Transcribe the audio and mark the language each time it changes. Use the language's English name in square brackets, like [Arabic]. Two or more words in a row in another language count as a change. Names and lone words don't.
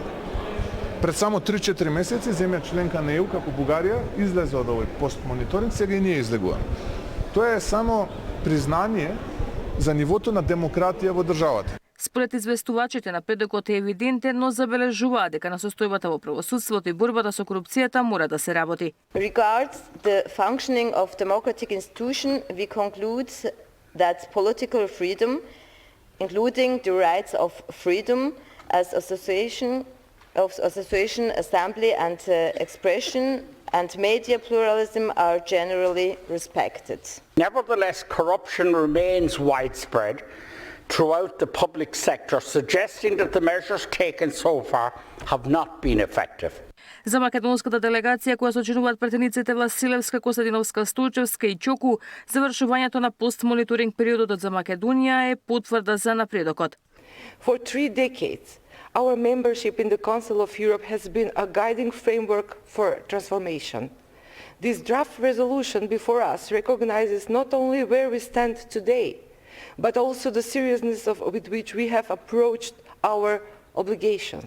[Macedonian] Пред само 3-4 месеци земја членка на ЕУ, како Бугарија, излезе од овој постмониторинг, сега и ние излегуваме. Тоа е само признание за нивото на демократија во државата. Според известувачите, напредокот е евидентен, но забележуваат дека на состојбата во правосудството и борбата со корупцијата мора да се работи. [English] Regards the functioning of democratic institution, we conclude that political freedom, including the rights of freedom as association, assembly and expression, and media pluralism are generally respected. Nevertheless, corruption remains widespread throughout the public sector, suggesting that the measures taken so far have not been effective. [Macedonian] За македонската делегација која сочинуваат претениците Василевска, Костадиновска, Стојчевска и Чоку, завршувањето на постмониторинг периодот за Македонија е потврда за напредокот. [English] For 3 decades, our membership in the Council of Europe has been a guiding framework for transformation. This draft resolution before us recognizes not only where we stand today, but also the seriousness with which we have approached our obligations.